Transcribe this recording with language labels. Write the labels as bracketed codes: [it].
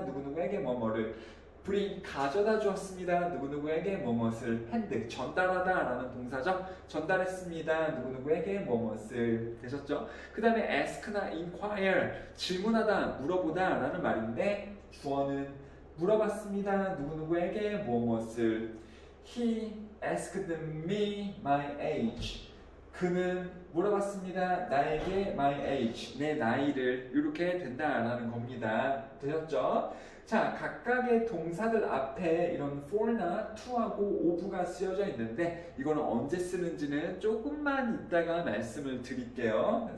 [ko] 누구누구에게 뭐뭐를 bring 가져다 주었습니다. 누구누구에게 뭐뭇을 hand 전달하다 라는 동사죠. 전달했습니다. 누구누구에게 뭐뭇을 되셨죠? 그 다음에 ask나 inquire 질문하다 물어보다 라는 말인데 주어는 물어봤습니다. 누구누구에게 무엇을 [en] He asked me my age. [ko] 그는 물어봤습니다. 나에게 [en] my age, [ko] 내 나이를 이렇게 된다라는 겁니다. 되셨죠? 자, 각각의 동사들 앞에 이런 for나 to하고 of가 쓰여져 있는데 이거는 언제 쓰는지는 조금만 이따가 말씀을 드릴게요.